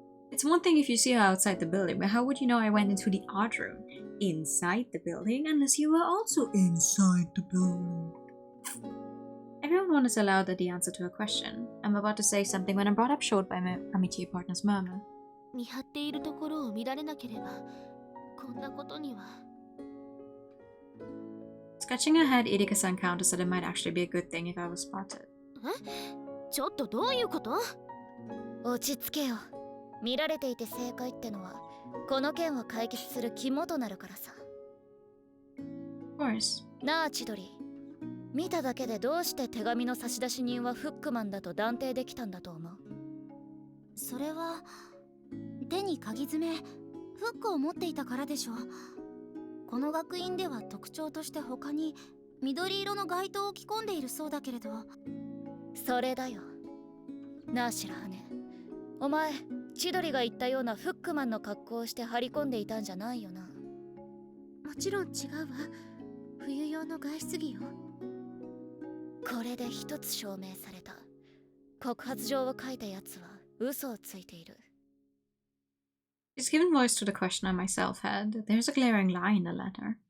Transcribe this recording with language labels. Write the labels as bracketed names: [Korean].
[English] It's one thing if you see her outside the building, but how would you know I went into the art room inside the building unless you were also inside the building? Everyone is allowed the answer to a question. I'm about to say something when I'm brought up short by my amitié partner's murmur. [Japanese] 見張っているところを見られなければこんなことには。 [English] Scratching her head, Irika-san counters that it might actually be a good thing if I was spotted. [Japanese] ちょっとどういうこと？落ち着けよ。見られていて正解ってのはこの件を解決する肝となるからさ。 [English] Of course. [Japanese] なあ千鳥、見ただけでどうして手紙の差出人はフックマンだと断定できたんだと思う？それは手に鍵爪、フックを持っていたからでしょう。この学院では特徴として他に緑色の街灯を着込んでいるそうだけれど。それだよなあ白羽。お前千鳥が言ったようなフックマンの格好をして張り込んでいたんじゃないよな？もちろん違うわ。冬用の外出着よ。これで一つ証明された。告発状を書いたやつは嘘をついている。 [English] She's given voice to the question I myself had. There's a glaring lie in the letter.